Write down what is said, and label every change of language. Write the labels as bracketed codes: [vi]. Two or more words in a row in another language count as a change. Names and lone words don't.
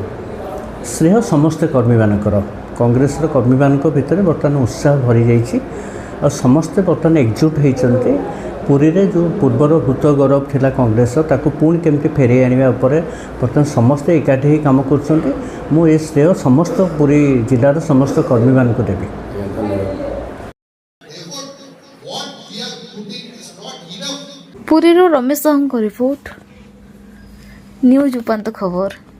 [or] ଶ୍ରେୟ ସମସ୍ତେ କର୍ମୀମାନଙ୍କର, କଂଗ୍ରେସର କର୍ମୀମାନଙ୍କ ଭିତରେ ବର୍ତ୍ତମାନ ଉତ୍ସାହ ଭରିଯାଇଛି ଆଉ ସମସ୍ତେ ବର୍ତ୍ତମାନ ଏକଜୁଟ ହୋଇଛନ୍ତି। ପୁରୀରେ ଯେଉଁ ପୂର୍ବର ଭୂତ ଗୌରବ ଥିଲା କଂଗ୍ରେସର ତାକୁ ପୁଣି କେମିତି ଫେରାଇ ଆଣିବା ଉପରେ ବର୍ତ୍ତମାନ ସମସ୍ତେ ଏକାଠି ହୋଇ କାମ କରୁଛନ୍ତି। ମୁଁ ଏ ଶ୍ରେୟ ସମସ୍ତ ପୁରୀ ଜିଲ୍ଲାର ସମସ୍ତ କର୍ମୀମାନଙ୍କୁ ଦେବି। [en] Therefore, what we are putting is not enough. [or] ପୁରୀରୁ ରମେଶ ସାହୁଙ୍କ ରିପୋର୍ଟ, ନ୍ୟୁଜ୍ ଉପାନ୍ତ ଖବର।